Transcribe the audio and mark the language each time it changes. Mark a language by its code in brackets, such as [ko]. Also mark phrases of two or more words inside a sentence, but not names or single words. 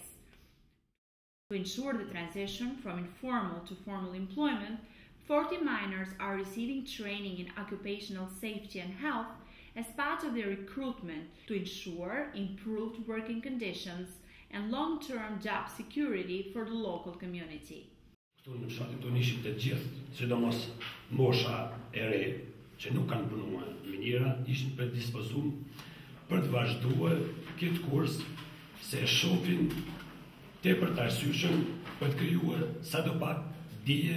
[en] To ensure the transition from informal to formal employment, 40 miners are receiving training in occupational safety and health as part of their recruitment to ensure improved working conditions and long-term job security for the local community. [sq] Këtu në fshatin tonë ishin të gjithë, sidomos mosha e re që nuk kanë punuar minjera, ishin predispozuar për të vazhduar këtë kurs se shohin tepër të arsyeshëm për të krijuar sadopak dije,